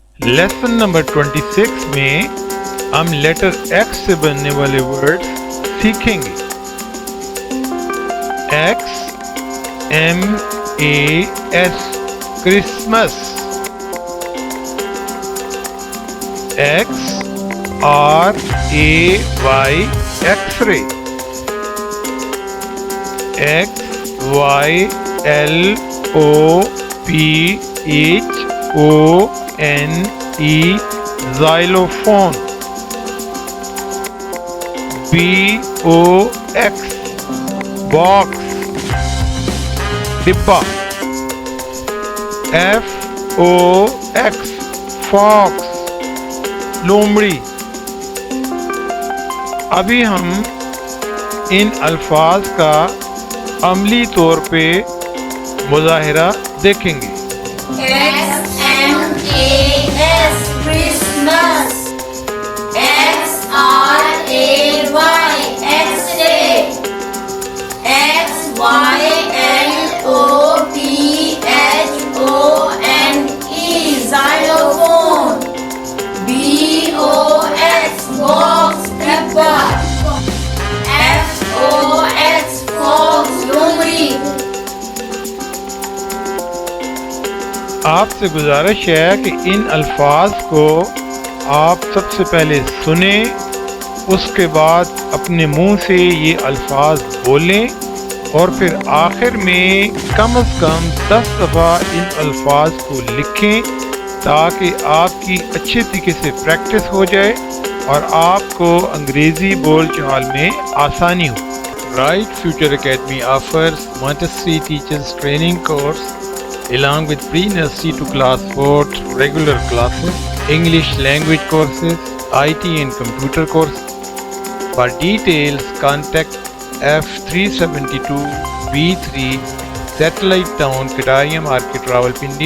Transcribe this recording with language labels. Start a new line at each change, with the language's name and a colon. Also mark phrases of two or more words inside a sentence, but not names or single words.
English: lesson number
Urdu: 26 میں ہم
English: letter X
Urdu: سے بننے والے ورڈ سیکھیں گے.
English: X MAS Christmas. XRAY ایکس رے. XYLOPHONE xylophone. BOX box ڈبہ. FOX fox لومڑی.
Urdu: ابھی ہم ان الفاظ کا عملی طور پہ مظاہرہ دیکھیں گے.
English: XMAS Christmas. XRAY X-ray. XYLOPHONE xylophone. BOX box ڈبہ. FOX fox لومڑی.
Urdu: آپ سے گزارش ہے کہ ان الفاظ کو آپ سب سے پہلے سنیں، اس کے بعد اپنے منہ سے یہ الفاظ بولیں اور پھر آخر میں کم از کم 10 دفعہ ان الفاظ کو لکھیں تاکہ آپ کی اچھے طریقے سے پریکٹس ہو جائے اور آپ کو انگریزی بول چال میں آسانی ہو.
English: Bright Future Academy offers Montessori Teachers Training course along with pre-nursery to class 4 regular classes, English language courses, IT and computer courses. For details, contact F372B3 Satellite Town, Kadaria Market, Rawalpindi.